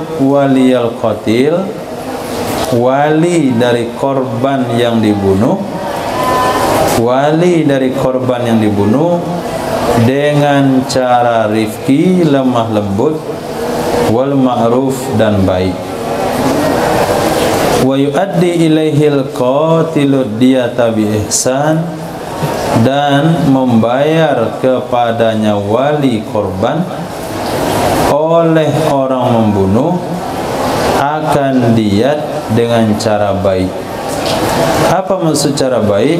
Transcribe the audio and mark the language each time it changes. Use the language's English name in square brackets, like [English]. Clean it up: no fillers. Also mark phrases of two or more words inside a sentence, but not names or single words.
[Arabic] ولي القتيل, [Indonesian] wali dari korban yang dibunuh, wali dari korban yang dibunuh, dengan cara rifqi, lemah lembut, [Arabic] والمعروف, [Indonesian] dan baik. [Arabic] ويؤدي إليه القاتل الدية بإحسان, [Indonesian] dan membayar kepadanya wali korban oleh orang membunuh akan diat dengan cara baik. Apa maksud cara baik?